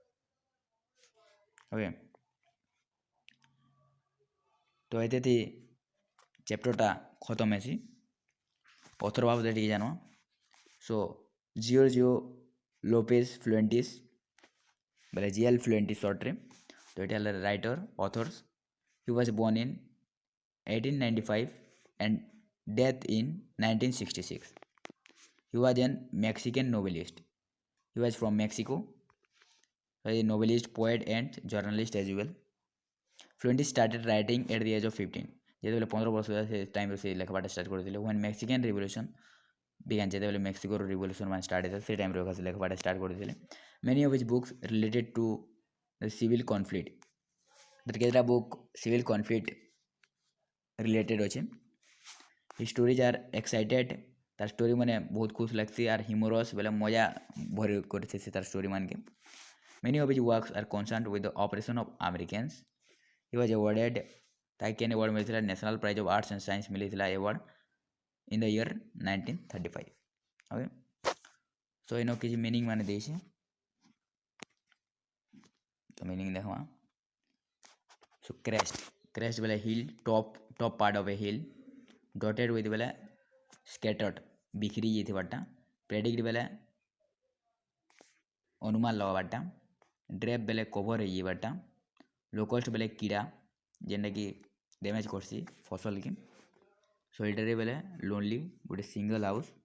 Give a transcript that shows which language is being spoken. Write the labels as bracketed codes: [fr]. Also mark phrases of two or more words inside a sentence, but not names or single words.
[spv] ଓକେ, ତ ଏତେ ଚେପ୍ଟରଟା ଖତମ ହେସି. ଅଥର ବାବଦରେ ଟିକେ ଜାନ. ସୋ ଜିଓ ଲୋପେଜ ଫ୍ଲୁଏଣ୍ଟିସ୍ ବୋଲେ ଜିଏଲ୍ ଫ୍ଲୁଏଣ୍ଟିସ୍ ସର୍ଟରେ. ତ ଏଇଟା ହେଲା [en] writer authors. he was born in 1895 and death in 1966. He was an Mexican novelist. He was from Mexico. He was a novelist, poet and journalist as well. Fluentis started writing at the age of 15. [spv] ଯେତେବେଳେ 15 ବର୍ଷ ସେ ଟାଇମ୍ରେ ସେ ଲେଖବାଟା ଷ୍ଟାର୍ଟ କରିଥିଲେ. [en] when Mexican Revolution began, [spv] ଯେତେବେଳେ ମେକ୍ସିକୋର ରିଭଲ୍ୟୁସନ୍ ମାନେ ଷ୍ଟାର୍ଟ ହେଇଥିଲା ସେ ଟାଇମ୍ରେ ସେ ଲେଖବାଟା ଷ୍ଟାର୍ଟ କରିଥିଲେ. [en] many of his books related to the civil conflict. [spv] କେତେଟା [en] book civil conflict related [spv] ଅଛେ. [en] he stories are excited. [spv] ତାର ଷ୍ଟୋରି ମାନେ ବହୁତ ଖୁସ୍ ଲାଗ୍ସି ଆର୍ ହିମୋରସ୍ ବେଲେ ମଜା ଭରି କରିଥିସି ତାର ଷ୍ଟୋରି ମାନକେ. [en] many of his works are concerned with the operation of Americans. he was awarded, [spv] ତାକେ କେନ୍ ଆୱାର୍ଡ଼ ମିଳିଥିଲା, ନ୍ୟାସନାଲ୍ ପ୍ରାଇଜ୍ ଅଫ୍ ଆର୍ଟ୍ସ ଆଣ୍ଡ ସାଇନ୍ସ ମିଳିଥିଲା ଆୱାର୍ଡ଼ [en] in the year 1935. okay, so [spv] ଇନ କିଛି ମିନିଂ ମାନେ ଦେଇଛେ, ତ ମିନିଂ ଦେଖମା. [en] so crest ବେଲେ ହିଲ୍, top part of a hill. dotted with ବେଲେ scattered, [spv] ବିଖରି ଯାଇଥିବାଟା. predict ବେଲେ ଅନୁମାନ ଲଗାବାଟା. drape ବେଲେ କଭର ହେଇଯିବାଟା. locust ବେଲେ କିଡ଼ା ଯେନ୍ଟାକି ଡ୍ୟାମେଜ୍ କରସି ଫସଲକେ. solitary ବେଲେ ଲୋନଲି, ଗୋଟେ [en] single house.